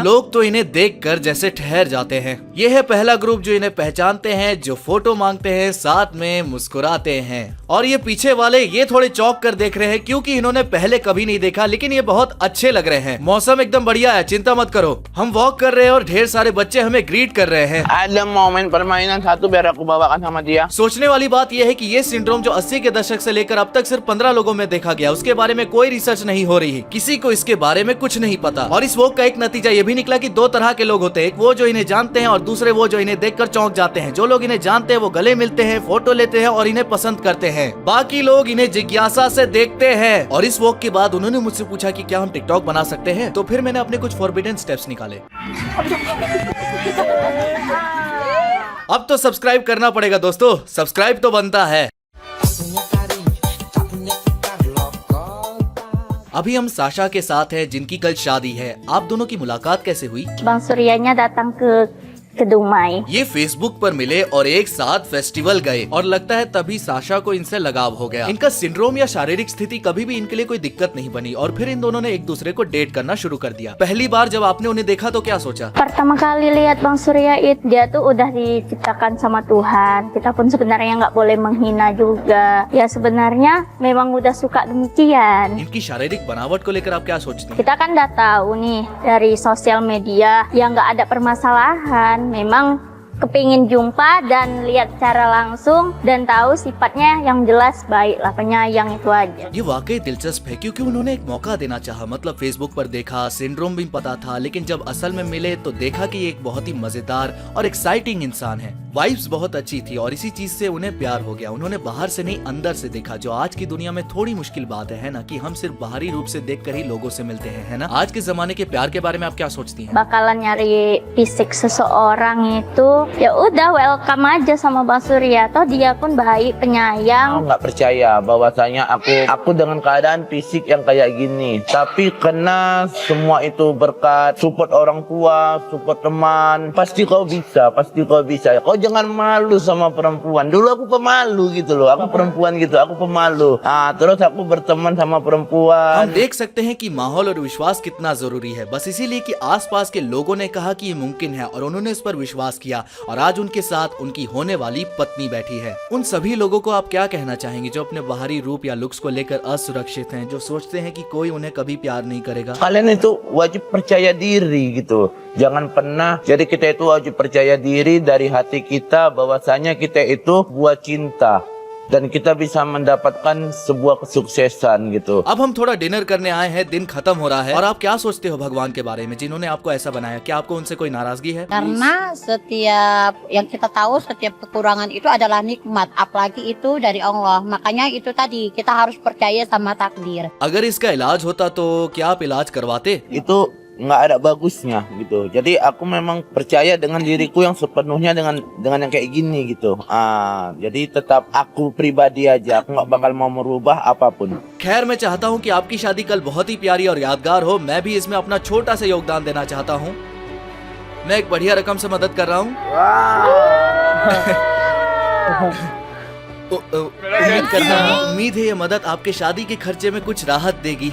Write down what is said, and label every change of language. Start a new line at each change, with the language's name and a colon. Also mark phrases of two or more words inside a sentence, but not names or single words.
Hindi: लोग तो इन्हें देखकर जैसे ठहर जाते हैं। ये है पहला ग्रुप जो इन्हें पहचानते हैं, जो फोटो मांगते हैं, साथ में मुस्कुराते हैं। और ये पीछे वाले ये थोड़े चौंक कर देख रहे हैं क्योंकि इन्होंने पहले कभी नहीं देखा, लेकिन ये बहुत अच्छे लग रहे हैं। मौसम एकदम बढ़िया है, चिंता मत करो। हम वॉक कर रहे हैं और ढेर सारे बच्चे हमें ग्रीट कर रहे हैं।
Indonesian: Ada momen permainan satu biar aku bawakan sama dia.
Hindi: सोचने वाली बात यह है कि ये सिंड्रोम जो 80 के दशक से लेकर अब तक सिर्फ 15 लोगों में देखा गया, उसके बारे में कोई रिसर्च नहीं हो रही है। किसी को इसके बारे में कुछ नहीं पता। और इस वॉक का एक नतीजा ये भी निकला कि 2 तरह के लोग होते हैं। एक वो जो इन्हें जानते हैं और दूसरे वो जो इन्हें देखकर चौंक जाते हैं। जो लोग इन्हें जानते हैं वो गले मिलते हैं, फोटो लेते हैं और इन्हें पसंद करते हैं। बाकी लोग इन्हें जिज्ञासा से देखते हैं। और इस वॉक के बाद उन्होंने मुझसे पूछा कि क्या हम टिकटॉक बना सकते हैं, तो फिर मैंने अपने कुछ
English: forbidden steps
Hindi: निकाले। अब तो सब्सक्राइब करना पड़ेगा दोस्तों, सब्सक्राइब तो बनता है। अभी हम साशा के साथ हैं जिनकी कल शादी है। आप दोनों की मुलाकात कैसे हुई?
Indonesian: Bang Suryanya datang ke Dumai.
Hindi: ये फेसबुक पर मिले और एक साथ फेस्टिवल गए और लगता है तभी साशा को इनसे लगाव हो गया। इनका सिंड्रोम या शारीरिक स्थिति कभी भी इनके लिए कोई दिक्कत नहीं बनी और फिर इन दोनों ने एक दूसरे को डेट करना शुरू कर दिया। पहली बार जब आपने उन्हें देखा तो क्या सोचा?
Indonesian: Pertama kali lihat Bang Surya itu dia tuh udah diciptakan sama Tuhan. Kita pun sebenarnya nggak boleh menghina juga. Ya sebenarnya memang udah suka demikian.
Hindi: इनकी शारीरिक बनावट को लेकर आप क्या सोचते हैं?
Indonesian: Kita kan udah tahu nih dari sosial media yang nggak ada permasalahan. Memang kepingin jumpa dan lihat secara langsung dan tahu sifatnya yang jelas baik lah, penyayang itu aja.
Hindi: ये वाकई दिलचस्प है क्योंकि उन्होंने एक मौका देना चाहा। मतलब फेसबुक पर देखा, सिंड्रोम भी पता था, लेकिन जब असल में मिले तो देखा कि ये एक बहुत ही मजेदार और एक्साइटिंग इंसान है। वाइब्स बहुत अच्छी थी और इसी चीज से उन्हें प्यार हो गया। उन्होंने बाहर से नहीं अंदर से देखा, जो आज की दुनिया में थोड़ी मुश्किल बात है ना, कि हम सिर्फ बाहरी रूप से देखकर ही लोगों से मिलते हैं, है ना। आज के जमाने के प्यार के बारे में आप क्या सोचती हैं?
Indonesian: Bakalan nyari fisik seseorang itu Ya udah welcome aja sama Bang Surya. Toh dia pun baik, Aku penyayang. nggak percaya bahwasanya aku dengan keadaan fisik yang kayak gini, tapi kena semua itu berkat support orang tua, support teman. Pasti kau bisa, pasti kau bisa. Kau jangan malu sama perempuan. Dulu aku pemalu gitu loh, aku perempuan gitu, aku pemalu. Terus aku berteman sama perempuan.
Hindi: हम देख सकते हैं कि माहौल और विश्वास कितना जरूरी है, बस इसीलिए कि आसपास के लोगों ने कहा कि ये मुमकिन है और उन्होंने इस पर विश्वास किया और आज उनके साथ उनकी होने वाली पत्नी बैठी है। उन सभी लोगों को आप क्या कहना चाहेंगे जो अपने बाहरी रूप या लुक्स को लेकर असुरक्षित हैं, जो सोचते हैं कि कोई उन्हें कभी प्यार नहीं करेगा?
Indonesian: Kalian itu wajib percaya diri gitu. Jangan pernah, jadi kita itu wajib percaya diri dari hati kita bahwasanya kita itu buat cinta. Dan kita bisa mendapatkan sebuah kesuksesan gitu.
Hindi: अब हम थोड़ा डिनर करने आए हैं, दिन खत्म हो रहा है और आप क्या सोचते हो भगवान के बारे में जिन्होंने आपको ऐसा बनाया? क्या आपको उनसे कोई नाराजगी है?
Indonesian: Karena setiap yang kita tahu, setiap kekurangan itu adalah nikmat, apalagi itu dari Allah. Makanya itu tadi, kita harus percaya sama takdir.
Hindi: अगर इसका इलाज होता तो क्या आप इलाज करवाते?
Indonesian: Itu nggak ada bagusnya gitu. Jadi aku memang percaya dengan diriku yang sepenuhnya dengan yang kayak gini gitu. Jadi tetap aku pribadi aja. Aku nggak bakal mau merubah apapun.
Hindi: खैर मैं चाहता हूँ कि आपकी शादी कल बहुत ही प्यारी और यादगार हो। मैं भी इसमें अपना छोटा सा योगदान देना चाहता हूँ। मैं एक बढ़िया रकम से मदद कर रहा हूँ। उम्मीद है ये मदद आपके शादी के खर्चे में कुछ राहत देगी।